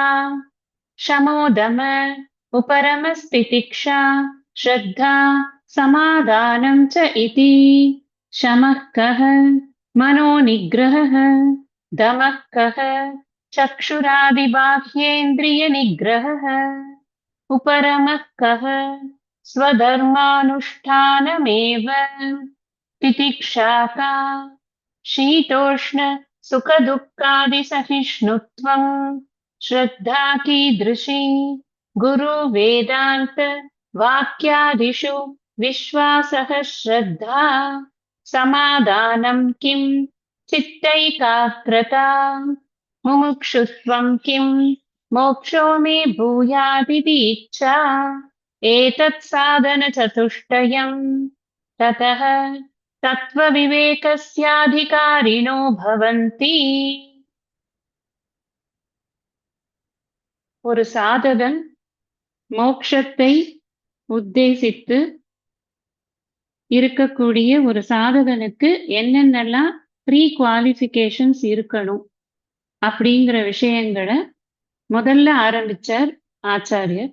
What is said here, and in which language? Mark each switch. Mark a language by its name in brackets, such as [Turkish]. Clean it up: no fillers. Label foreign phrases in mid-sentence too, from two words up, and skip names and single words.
[Sanskrit] शमोदम उपरमस्तितिक्षा श्रद्धा समाधानं च इति. शमः कः? मनो निग्रहः. दमः कः? चक्षुरादिबाह्येन्द्रिय निग्रहः. उपरमः कः? स्वधर्मानुष्ठानमेव. तितिक्षा का? शीतोष्ण सुखदुःखादिसहिष्णुत्वं श्रद्धा कीदृशी? गुरु वेदान्त वाक्यादिषु विश्वासः श्रद्धा. समाधानं किं चित्तैकाग्रता. मुमुक्षुत्वं किं मोक्षो मे भूयादिति इच्छा. एतत् साधन चतुष्टयम् ततः तत्व विवेकस्याधिकारिणो भवन्ति. [Tamil] ஒரு சாதகன் மோட்சத்தை உத்தேசித்து இருக்கக்கூடிய ஒரு சாதகனுக்கு என்னென்னலாம் [English] pre qualifications [Tamil] இருக்கணும் அப்படிங்கிற விஷயங்களை முதல்ல ஆரம்பிச்சார் ஆச்சாரியர்.